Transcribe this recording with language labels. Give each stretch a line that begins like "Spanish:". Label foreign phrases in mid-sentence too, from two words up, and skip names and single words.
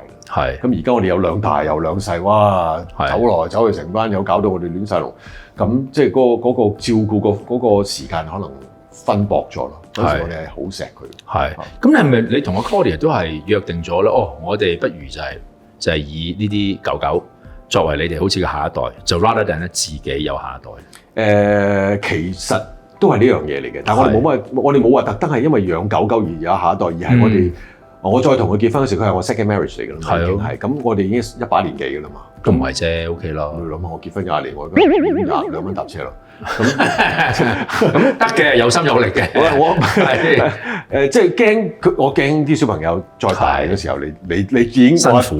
Cantonese: 咁而家我哋有兩大有兩細，哇，走來走去成班友，搞到我哋亂晒龍。咁即係嗰個照顧嗰個時間可能分薄咗咯。嗰時我哋係好錫佢。咁你係咪你同阿 Claudia 都係約定咗咧？我哋不如就係以呢啲狗狗作為你哋好似嘅下一代，就
English: rather than
Cantonese: 咧自己有下一代。其實都係呢樣嘢嚟嘅，但係我哋冇話特登係因為養狗狗而有下一代，而係我再同佢結婚嗰時，佢係我
English: second marriage
Cantonese: 嚟㗎啦，已經係。咁我哋已經一把年紀㗎啦嘛。咁唔係啫 ，OK 啦。你諗下，我結婚20年，我而家22蚊搭車咯。咁得嘅，有心有力嘅。我即係驚我驚啲小朋友再大嘅時候，你已經辛苦。